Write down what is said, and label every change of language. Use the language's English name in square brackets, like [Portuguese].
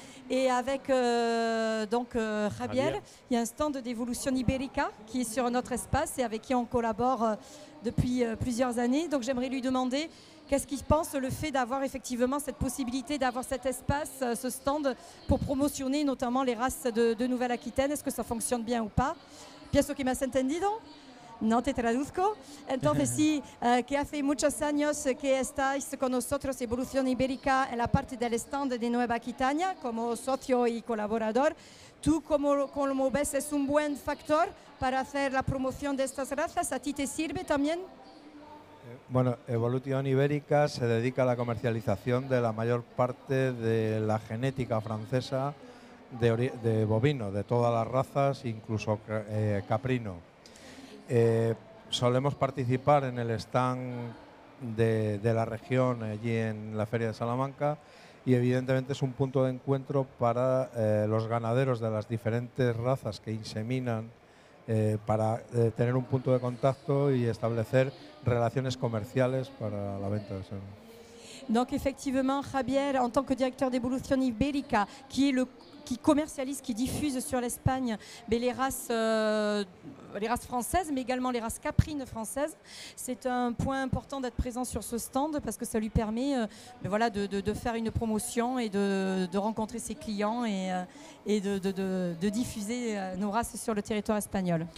[French] Et avec Javier, il y a un stand d'Evolution Ibérica qui est sur notre espace et avec qui on collabore depuis plusieurs années. Donc j'aimerais lui demander qu'est-ce qu'il pense le fait d'avoir effectivement cette possibilité d'avoir cet espace, ce stand pour promotionner notamment les races de Nouvelle-Aquitaine. Est-ce que ça fonctionne bien ou pas? [Spanish] Pienso que me has entendido. No te traduzco. Entonces sí, que hace muchos años que estáis con nosotros, Evolución Ibérica, en la parte del stand de Nueva Aquitania, como socio y colaborador. ¿Tú cómo ves? ¿Es un buen factor para hacer la promoción de estas razas? ¿A ti te sirve también? Bueno, Evolución Ibérica se dedica a la comercialización de la mayor parte de la genética francesa de bovino, de todas las razas, incluso caprino. Solemos participar en el stand de la región allí en la Feria de Salamanca y evidentemente es un punto de encuentro para los ganaderos de las diferentes razas que inseminan para tener un punto de contacto y establecer relaciones comerciales para la venta de cerdo. [French] Donc effectivement, Javier, en tant que directeur d'Evolution Ibérica, qui commercialise, qui diffuse sur l'Espagne les races françaises, mais également les races caprines françaises. C'est un point important d'être présent sur ce stand parce que ça lui permet de faire une promotion et de rencontrer ses clients et de diffuser nos races sur le territoire espagnol.